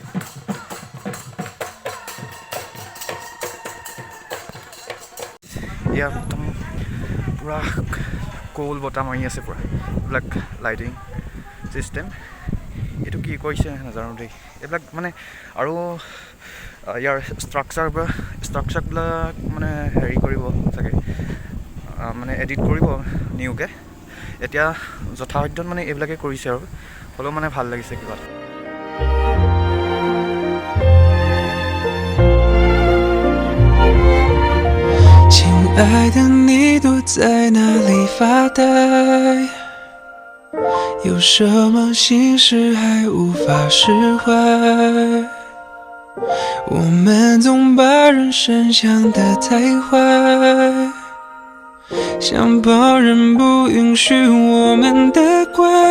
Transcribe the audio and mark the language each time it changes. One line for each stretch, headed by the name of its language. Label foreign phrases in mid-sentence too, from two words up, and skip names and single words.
Assamese: ইয়াৰ একদম পূৰা কোল বতাহ মাৰি আছে পূৰা এইবিলাক
English: lighting system
Assamese: এইটো কি কৰিছে নাজানো দেই এইবিলাক মানে আৰু ইয়াৰ ষ্ট্ৰাকচাৰবিলাক মানে হেৰি কৰিব চাগে মানে এডিট কৰিব নিউকৈ এতিয়া যথাসাধ্যত মানে এইবিলাকে কৰিছে আৰু হ'লেও মানে ভাল লাগিছে কিবা এটা
Chinese: 爱的你躲在哪里发呆？有什么心事还无法释怀？我们总把人生想得太坏，像旁人不允许我们的怪。